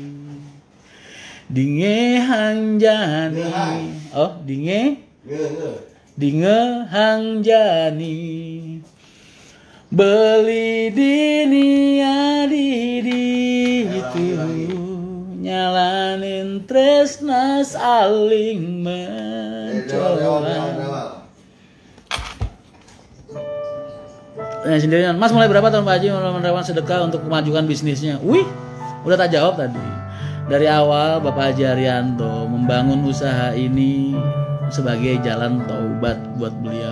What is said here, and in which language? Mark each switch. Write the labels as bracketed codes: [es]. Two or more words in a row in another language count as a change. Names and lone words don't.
[ban] dinge hang jani, dinge hang jani, beli dini adi itu, nyalanin tresna [id] saling mencoba. Sendirian. Mas mulai berapa tahun Pak Haji menerima sedekah untuk kemajuan bisnisnya? Wih, udah tak jawab tadi. Dari awal Bapak Haji Arianto membangun usaha ini sebagai jalan taubat buat beliau.